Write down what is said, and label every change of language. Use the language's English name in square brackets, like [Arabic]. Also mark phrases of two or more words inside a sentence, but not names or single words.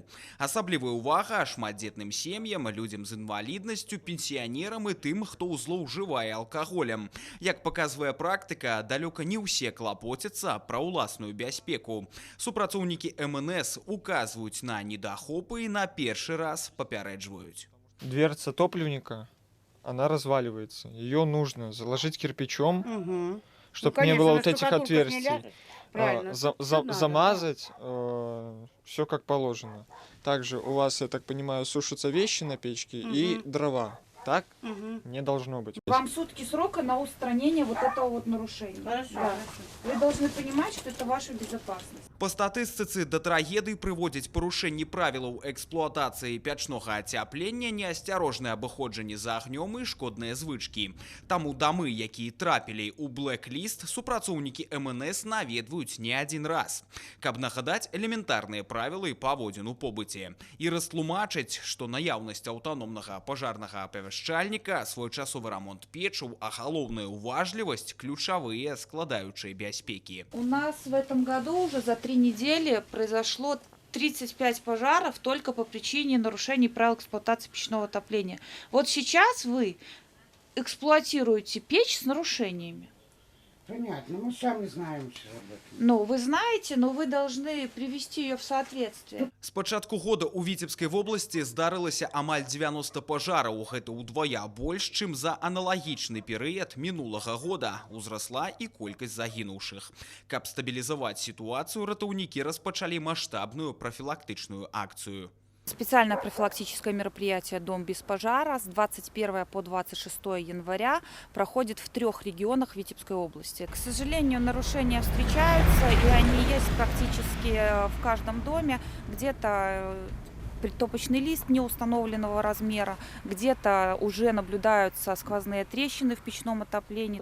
[Belarusian] Асаблівая ўвага шматдзетным сем'ям, людзям з інваліднасцю, пенсіянерам і тым, хто злоўжывае алкаголем. Як паказвае практыка, далёка не ўсе клапоцяцца пра ўласную бяспеку. Супрацоўнікі МНС указваюць на недахопы і на першы раз папярэджваюць. [Russian] Дверца топливника, она разваливается. Ее нужно заложить кирпичом, чтобы не было вот этих отверстий. Замазать, все как положено. Также у вас, я так понимаю, сушатся вещи на печке и дрова. Так не должно быть. Вам сутки срока на устранение вот этого вот нарушения. Хорошо. Да. Вы должны понимать, что это ваша безопасность. [Belarusian] Па статыстыцы да трагедый прыводзяць парушэнні правілаў эксплуатацыі пячнога ацяплення, неасцярожнае абыходжанне за агнём і шкодныя звычкі. Таму дамы, якія трапілі ў блэк-ліст, супрацоўнікі МНС наведваюць не адзін раз, каб нагадаць элементарныя правілы паводзін у побыце і растлумачыць, што наяўнасць аўтаномнага пажарнага апавяшчальніка, своечасовы рамонт печаў, а галоўная уважлівасць – ключавыя складаючыя бяспекі. [Russian] У нас в этом году уже за 3 недели произошло 35 пожаров только по причине нарушений правил эксплуатации печного отопления. Вот сейчас вы эксплуатируете печь с нарушениями. Понятно, мы сами знаем, что об этом. Ну, вы знаете, но вы должны привести ее в соответствие. [Belarusian] С пачатку года у Віцебскай вобласці здарылася амаль 90 пажараў. Гэта ўдвая больш, чым за аналагічны перыяд мінулага года. Узрасла і колькасць загінуўшых. Каб стабілізаваць сітуацыю, ратаўнікі распачалі маштабную прафілактычную акцыю. [Russian] Специальное профилактическое мероприятие «Дом без пожара» с 21 по 26 января проходит в 3 регионах Витебской области. К сожалению, нарушения встречаются, и они есть практически в каждом доме. Где-то притопочный лист неустановленного размера, где-то уже наблюдаются сквозные трещины в печном отоплении.